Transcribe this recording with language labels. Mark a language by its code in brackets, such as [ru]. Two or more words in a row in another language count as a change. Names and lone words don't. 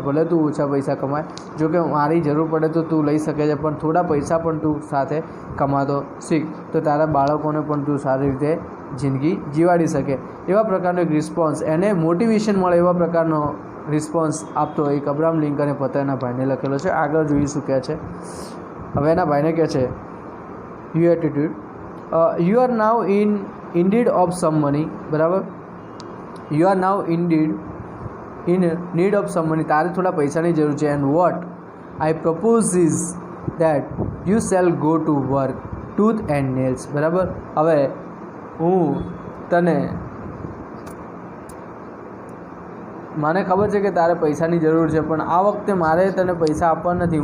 [gu] ભલે તું ઓછા પૈસા કમાય, જો કે મારી જરૂર પડે તો તું લઈ શકે છે, પણ થોડા પૈસા પણ તું સાથે કમાતો શીખ, તો તારા બાળકોને પણ તું સારી રીતે જિંદગી જીવાડી શકે. એવા પ્રકારનો એક રિસ્પોન્સ, એને મોટિવેશન મળે એવા પ્રકારનો રિસ્પોન્સ આપતો એક અબ્રાહમ લિંકને પોતાના ભાઈને લખેલો છે. આગળ જોઈશું કહે છે. હવે એના ભાઈને કહે છે [en] you attitude, you are now in need of some money, [gu] બરાબર? [en] you are now in need of some money, [gu] તારે થોડા પૈસાની જરૂર છે. [en] and what I propose is that you shall go to work tooth and nails, બરાબર? [gu] હવે હું તને, મને ખબર છે કે તારે પૈસાની જરૂર છે, પણ આ વખતે મારે તને પૈસા આપવા નથી.